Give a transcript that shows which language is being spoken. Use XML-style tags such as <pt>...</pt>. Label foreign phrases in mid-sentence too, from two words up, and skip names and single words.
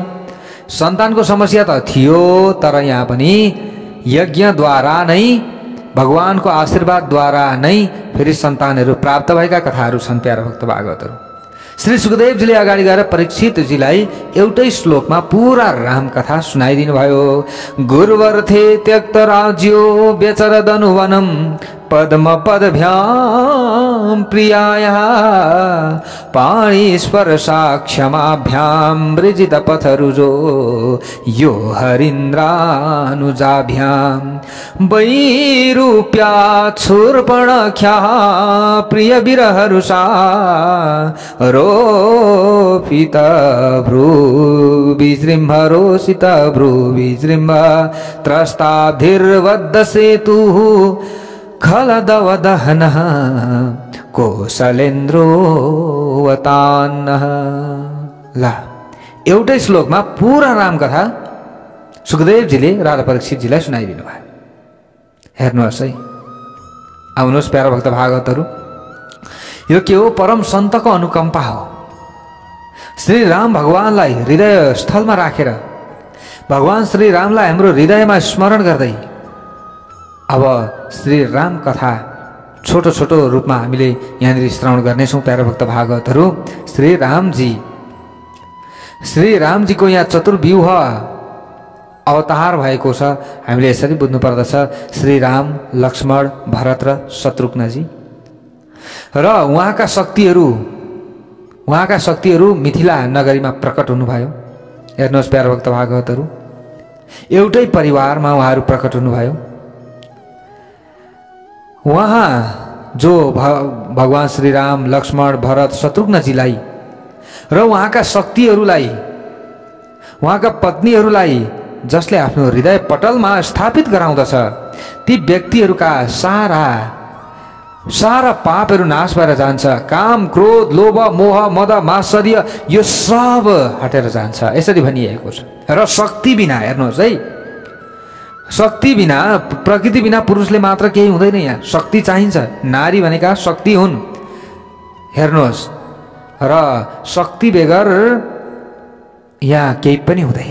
<ne>सन्तानको समस्या त थियो, तर यहाँ पनि यज्ञद्वारा नै, भगवानको आशीर्वादद्वारा नै फेरि सन्तानहरू प्राप्त भएका कथाहरू छन् प्यारा भक्त भागवतहरू। श्री सुखदेवजीले अगाडि गएर परीक्षितजीलाई एउटै श्लोकमा पुरा रामकथा सुनाइदिनु भयो।</ne> <sa>गुरुवर्थे त्यक्त राज्यो व्यचरदनु वनम पद्म पदभ्याम प्रियाया पाणी स्पर्शाक्षमाभ्याम वृजित पथरुजो यो हरीन्द्रानुजाभ्याम वैरूप्या छुर्पणख्या प्रिय विरहरुषा रोपित भ्रू विजृम्भ रोषित भ्रू विजृम्भ त्रस्ताब्धिर्वद्ध सेतुः खलदवदहनः कौशलेन्द्रोवतान्नः।</sa> <ne>ला एउटै श्लोकमा पूरा रामकथा सुखदेवजीले राजा परीक्षितजीलाई सुनाइदिनु भयो। हेर्नुहोस् है, आउनुहोस् प्यारा भक्त भागवतहरू, यो के हो? परम सन्तको अनुकम्पा हो। श्री राम भगवानलाई हृदय स्थलमा राखेर, भगवान श्री रामलाई हाम्रो हृदयमा स्मरण गर्दै अब श्री राम कथा छोटो छोटो रूपमा हामीले यहाँनिर श्रवण गर्नेछौँ प्यारा भक्त भागवतहरू। श्री रामजीको यहाँ चतुर्व्यूह अवतार भएको छ। हामीले यसरी बुझ्नु पर्दछ, श्री राम, लक्ष्मण, भरत र शत्रुघ्नजी र उहाँका शक्तिहरू मिथिला नगरीमा प्रकट हुनुभयो। हेर्नुहोस् प्यारा भक्त भागवतहरू, एउटै परिवारमा उहाँहरू प्रकट हुनुभयो। वहाँ जो भगवान श्री राम, लक्ष्मण, भरत, शत्रुघ्नजीलाई र उहाँका शक्तिहरूलाई, उहाँका पत्नीहरूलाई जसले आफ्नो हृदय पटलमा स्थापित गराउँदछ, ती व्यक्तिहरूका सारा पापहरू नाश भएर जान्छ। काम, क्रोध, लोभ, मोह, मद, मात्सर्य यो सब हटेर जान्छ, यसरी भनिएको छ। र शक्ति बिना, हेर्नुहोस् है, शक्ति बिना, प्रकृति बिना पुरुषले मात्र केही हुँदैन। यहाँ शक्ति चाहिन्छ। नारी भनेका शक्ति हुन्। हेर्नुहोस्, र शक्ति बेगर यहाँ केही पनि हुँदैन।</ne>